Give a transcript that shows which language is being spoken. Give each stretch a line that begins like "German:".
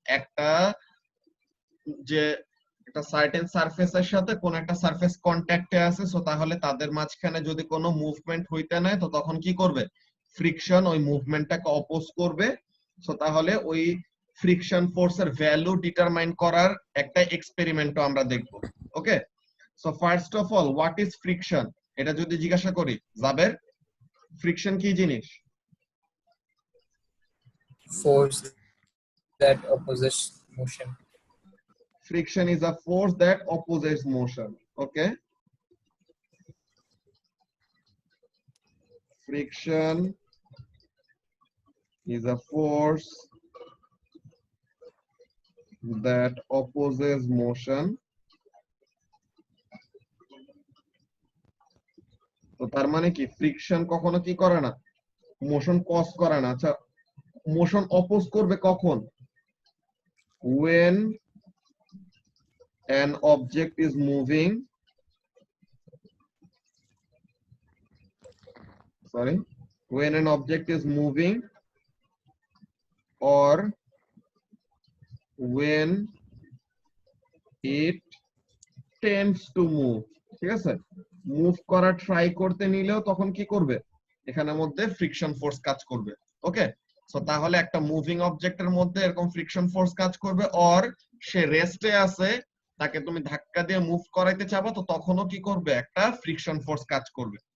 Bangla: একটা যে একটা সার্টেন সারফেসের সাথে কোন একটা সারফেস কন্ট্যাক্টে আছে, সো তাহলে তাদের মাঝখানে যদি কোনো মুভমেন্ট হইতে নেয় তো তখন কি করবে, ফ্রিকশন ওই মুভমেন্টটাকে অপোজ করবে। সো তাহলে ওই ফ্রিকশন ফোর্সের ভ্যালু ডিটারমাইন করার একটা এক্সপেরিমেন্টও আমরা দেখব। ওকে, so first of all what is friction, এটা যদি জিজ্ঞাসা করি জাবের, ফ্রিকশন কি জিনিস?
English: Force that opposes motion. Friction is a force that opposes motion. Okay, friction is a force that opposes motion.
Bangla: তো তার মানে কি ফ্রিকশন কখনো কি করে না, মোশন কজ করে না। আচ্ছা, মোশন অপোজ করবে কখন?
English: when an object is moving, sorry, when an object is moving or when it tends to move।
Bangla: ঠিক আছে, মুভ করা ট্রাই করতে নিলেও তখন কি করবে, এখানের মধ্যে ফ্রিকশন ফোর্স কাজ করবে। ওকে, সো তাহলে একটা মুভিং অবজেক্টের মধ্যে এরকম ফ্রিকশন ফোর্স কাজ করবে, অর সে রেস্টে আছে, তাকে তুমি ধাক্কা দিয়ে মুভ করাইতে চাবা, তো তখনও কি করবে, একটা ফ্রিকশন ফোর্স কাজ করবে।